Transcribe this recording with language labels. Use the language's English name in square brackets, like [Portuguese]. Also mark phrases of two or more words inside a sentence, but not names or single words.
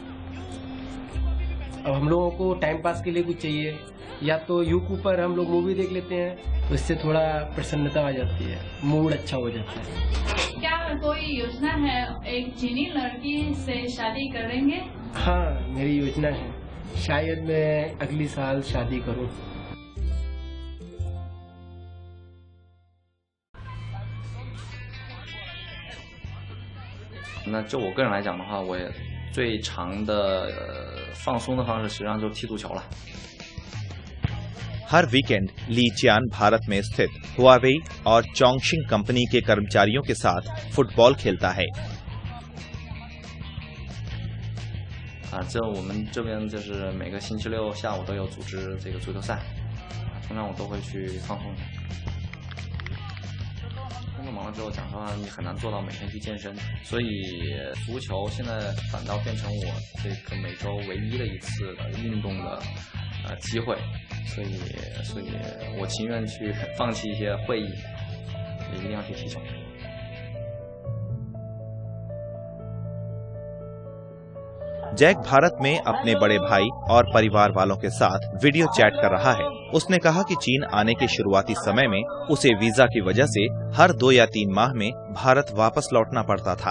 [Hindi] अब हम लोगों को [English] time pass [Hindi] के लिए कुछ चाहिए, या तो यूट्यूब पर हम लोग मूवी देख लेते हैं तो इससे थोड़ा प्रसन्नता आ जाती है, मूड अच्छा हो जाता है। क्या कोई योजना है, एक चीनी लड़की से शादी करेंगे? हाँ, मेरी योजना है, शायद मैं अगली साल शादी करूं। [Chinese] 那就我个人来讲的话，我也最长的放松的方式实际上就是踢足球了。 [Hindi] हर वीकेंड ली चियान भारत में स्थित हुआवेई और चोंगशिंग कंपनी के कर्मचारियों के साथ फुटबॉल खेलता है। [Chinese] 这我们这边就是每个星期六下午都有组织这个足球赛，通常我都会去放松一下。工作忙了之后，讲实话你很难做到每天去健身，所以足球现在反倒变成我这个每周唯一的一次的运动的机会，所以我情愿去放弃一些会议，也一定要去踢球。 [Hindi] जैक भारत में अपने बड़े भाई और परिवार वालों के साथ [English] video chat [Hindi] कर रहा है। उसने कहा कि चीन आने के शुरुआती समय में उसे वीजा की वजह से हर 2 या 3 माह में भारत वापस लौटना पड़ता था।